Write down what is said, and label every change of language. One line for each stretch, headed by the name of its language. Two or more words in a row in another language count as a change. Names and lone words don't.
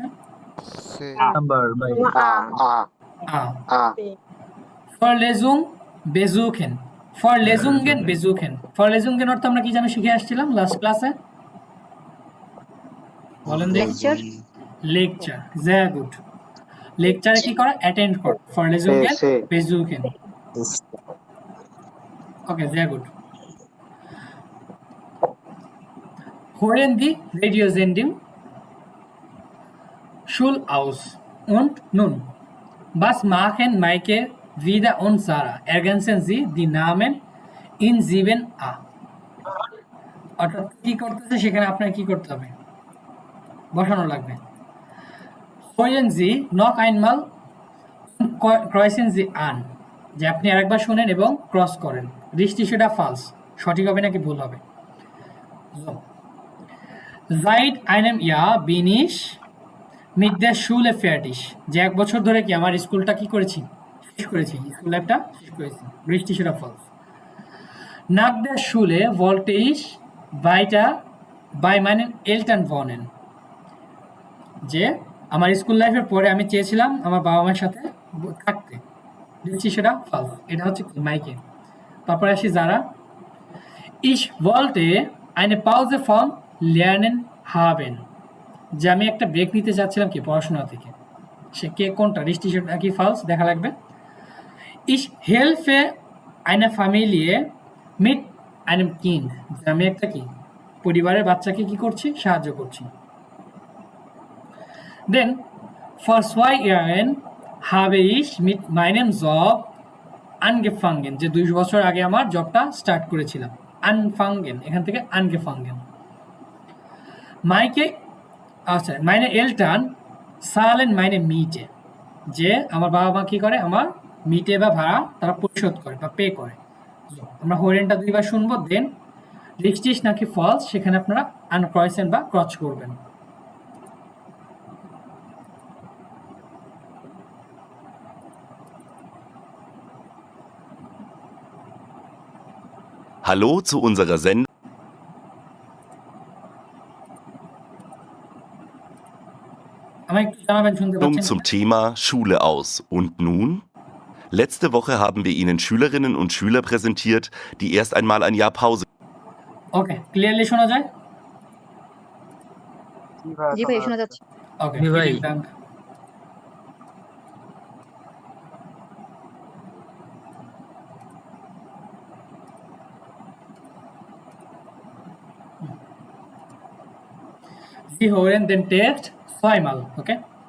German: C.
Bangla: নাম্বার বাই।
German: Nummer A. আ। B. Vorlesung besuchen, Vorlesungen besuchen,
Bangla: ফরলেজুঙ্গেন অর্থ আমরা কি জানো শিখে আসছিলাম লাস্ট ক্লাসে? বলেন দেখি। লেকচার,
German: sehr gut।
Bangla: লেকচারে কি করা? অ্যাটেন্ড করা।
German: Vorlesungen besuchen.
Bangla: ওকে,
German: sehr gut। Hören die Radiosendung Schul aus und nun, was machen Maike wieder und Sarah? Ergänzen Sie die Namen in 7a।
Bangla: অর্থাৎ কি করতেছে সেখানে আপনার কি করতে হবে? বসানো লাগবে।
German: Hören Sie noch einmal und kreuzen Sie an,
Bangla: যে আপনি আরেকবার শুনেন এবং ক্রস করেন। দৃষ্টি সেটা ফালস, সঠিক হবে নাকি ভুল হবে?
German: Seit einem Jahr bin ich mit der Schule fertig,
Bangla: যে এক বছর ধরে কি আমার স্কুলটা কি করেছি? শেষ করেছি, স্কুল লাইফটা শেষ করেছি। দৃষ্টি সেটা ফালস।
German: Nach der Schule wollte ich weiter bei meinen Eltern wohnen,
Bangla: যে আমার স্কুল লাইফের পরে আমি চেয়েছিলাম আমার বাবা মায়ের সাথে থাকতে। দৃষ্টি সেটা ফালস, এটা হচ্ছে মাইকে। তারপরে আসি যারা।
German: Ich wollte eine Pause vom Lernen haben,
Bangla: যে আমি একটা ব্রেক নিতে চাচ্ছিলাম কি পড়াশোনা থেকে। সে কে কোনটা richtig নাকি false দেখা লাগবে।
German: Ich helfe einer Familie mit einem Kind,
Bangla: যে আমি একটা কি পরিবারের বাচ্চাকে কি করছি সাহায্য করছি।
German: Then vor 2 Jahren habe ich mit meinem Job angefangen,
Bangla: যে 2 বছর আগে আমার জবটা স্টার্ট করেছিলাম।
German: anfangen
Bangla: এখান থেকে
German: angefangen। meine Eltern zahlen meine Miete,
Bangla: যে আমার বাবা মা কি করে আমার মিটে বা ভাড়া তারা পরিশোধ করে বা পে করে। আমরা হরেনটা দুইবার শুনবো, দেন richtig নাকি false সেখানে আপনারা আনক্রয়েসেন বা ক্রচ করবেন।
German: Hallo zu unserer Sendung
Bangla: আমাকে একটু জানাবেন শুনতে পাচ্ছেন
German: zum Thema Schule aus. Und nun? Letzte Woche haben wir Ihnen Schülerinnen und Schüler präsentiert, die erst einmal ein Jahr Pause.
Bangla: ওকে ক্লিয়ারলি শোনা যায়? জি ভাই শোনা যাচ্ছে। ওকে জি ভাই।
German: Dank. Sie hören den Text zweimal, okay?